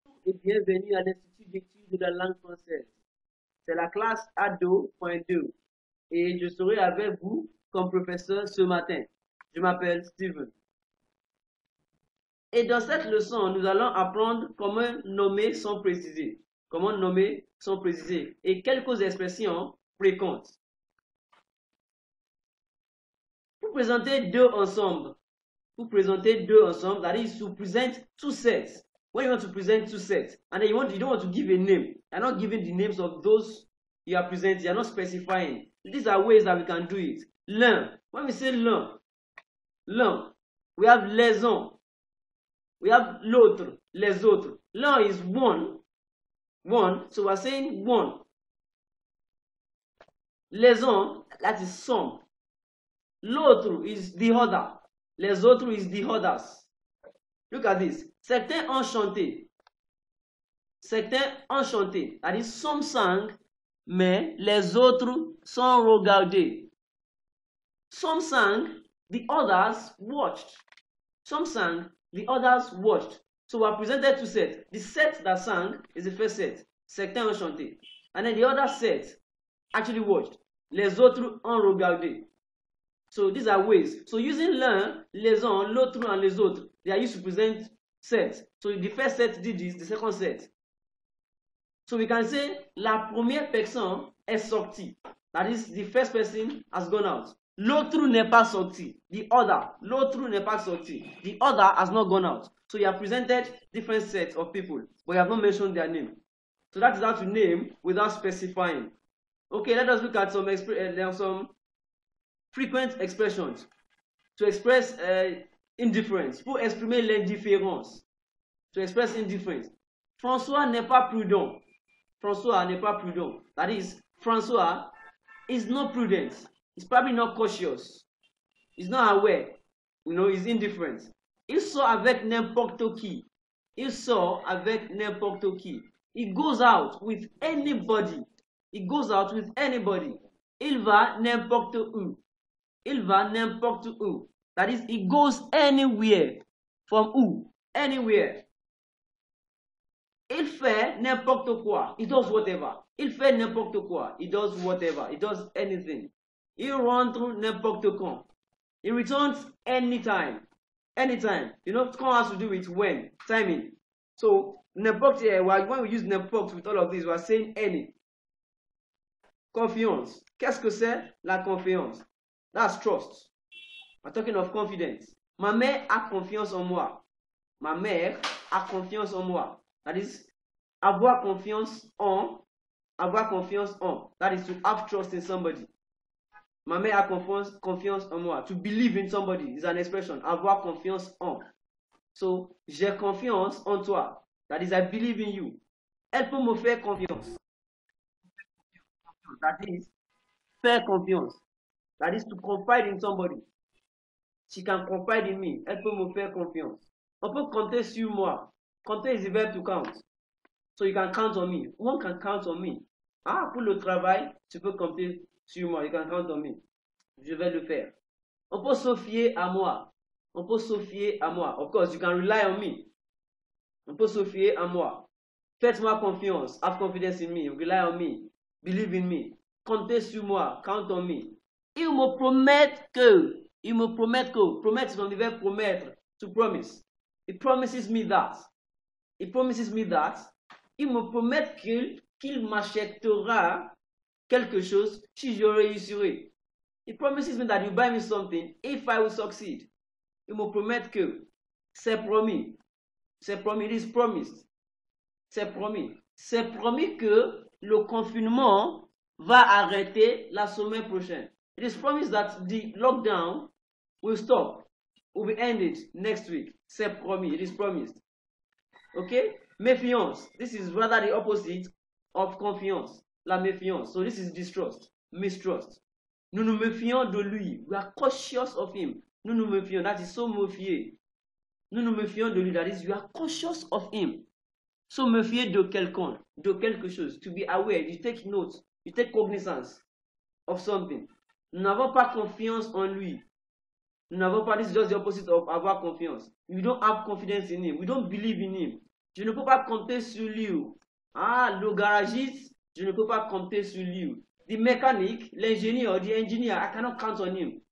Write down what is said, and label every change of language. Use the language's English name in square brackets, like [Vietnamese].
[French] et bienvenue à l'Institut d'études de la langue française. C'est la classe ADO.2 et je serai avec vous comme professeur ce matin. Je m'appelle Steven. Et dans cette leçon, nous allons apprendre comment nommer sans préciser. Comment nommer sans préciser et quelques expressions fréquentes. Vous présentez deux ensemble. [English] That is to present two sets. When you want to present two sets, and then you don't want to give a name. You're not giving the names of those you are presenting. You're not specifying. These are ways that we can do it. L'un. When we say l'un, we have les uns. We have l'autre, les autres. L'un is one. So we're saying one. Les uns, that is some. L'autre is the other. Les autres is the others. Look at this. [French] Certains ont chanté. [English] That is, some sang, [French] mais les autres sont regardés. [English] Some sang, the others watched. Some sang, the others watched. So we are presented two sets. The set that sang is the first set. [French] Certains ont chanté. [English] And then the other set actually watched. [French] Les autres ont regardé. [English] So these are ways. So using l'un, les uns, l'autre, and les autres, they are used to present sets. So the first set did this, the second set. So we can say [French] la première personne est sortie. [English] That is, the first person has gone out. [French] L'autre n'est pas sorti. [English] The other. [French] L'autre n'est pas sorti. [English] The other has not gone out. So you have presented different sets of people, but you have not mentioned their name. So that is how to name without specifying. Okay, let us look at some frequent expressions to express indifference. [French] Pour exprimer l'indifférence. [English] To express indifference. [French] François n'est pas prudent. [English] That is, François is not prudent. He's probably not cautious. He's not aware. He's indifferent. [French] Il sort avec n'importe qui. [English] He goes out with anybody. [French] Il va n'importe où. [English] That is, he goes anywhere. From who? Anywhere. [French] Il fait n'importe quoi. [English] He does whatever. [French] Il fait n'importe quoi. [English] He does whatever. He does anything. [French] Il rentre n'importe quand. [English] He returns anytime. Anytime. Quand has to do with when. Timing. So, n'importe, when we use n'importe with all of this, we are saying any. Confiance. [French] Qu'est-ce que c'est la confiance? [English] That's trust. We're talking of confidence. [French] Ma mère a confiance en moi. [English] That is, [French] avoir confiance en. [English] That is to have trust in somebody. [French] Ma mère a confiance en moi. [English] To believe in somebody is an expression. [French] Avoir confiance en. So, j'ai confiance en toi. [English] That is, I believe in you. [French] Elle peut me faire confiance. [English] That is, faire confiance. That is to confide in somebody. She can confide in me. [French] Elle peut me faire confiance. On peut compter sur moi. [English] Compter is the verb to count. So you can count on me. One can count on me. [French] Pour le travail, tu peux compter sur moi. [English] You can count on me. [French] Je vais le faire. On peut se fier à moi. [English] Of course, you can rely on me. [French] On peut se fier à moi. Faites-moi confiance. [English] Have confidence in me. Rely on me. Believe in me. [French] Comptez sur moi. [English] Count on me. [French] Il me promet que. [English] Promettre is from the verb promettre. To promise. He promises me that. [French] Il me promet qu'il m'achètera quelque chose si je réussirai. [English] He promises me that he'll buy me something if I will succeed. [French] Il me promet que. C'est promis. [English] It is promised. [French] C'est promis. C'est promis que le confinement va arrêter la semaine prochaine. [English] It is promised that the lockdown will stop. Will be ended next week. [French] C'est promis. [English] It is promised. Okay? Méfiance. This is rather the opposite of confiance. La méfiance. So this is distrust. Mistrust. [French] Nous nous méfions de lui. [English] We are cautious of him. [French] Nous nous méfions. [English] That is so [French] méfier. Nous nous méfions de lui. [English] That is, you are cautious of him. So méfier de quelqu'un. De quelque chose. To be aware. You take note. You take cognizance of something. [French] Nous n'avons pas confiance en lui. [English] This is just the opposite of avoir confiance. We don't have confidence in him. We don't believe in him. [French] Je ne peux pas compter sur lui. Ah, le garagiste, je ne peux pas compter sur lui. [English] The mechanic, l'ingénieur, the engineer, I cannot count on him.